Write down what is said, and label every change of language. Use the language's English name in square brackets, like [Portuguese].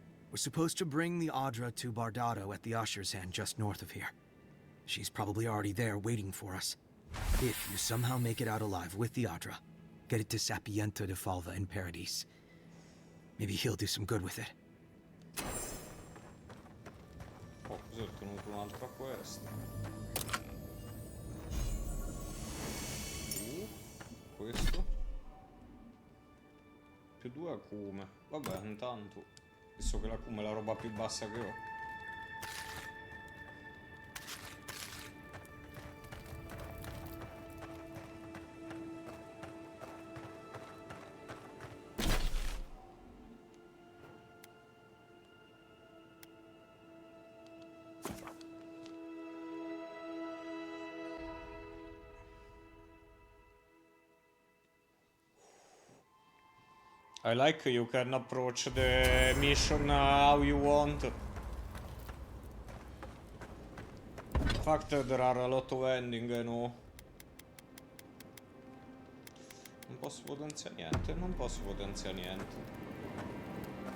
[English] We're supposed to bring the Audra to Bardado at the Usher's Hand just north of here. She's probably already there waiting for us. If you somehow make it out alive with the Audra, get it to Sapiento de Falva in Paradise. Maybe he'll do some good with it. [Italian] Oh, così ho ottenuto un'altra quest. Questo. Più 2 acume. Vabbè, intanto. Visto che l'acume è la roba più bassa che ho. [English] I like you can approach the mission how you want. In fact, there are a lot of ending, no? [Italian] Non posso potenziare niente, non posso potenziare niente.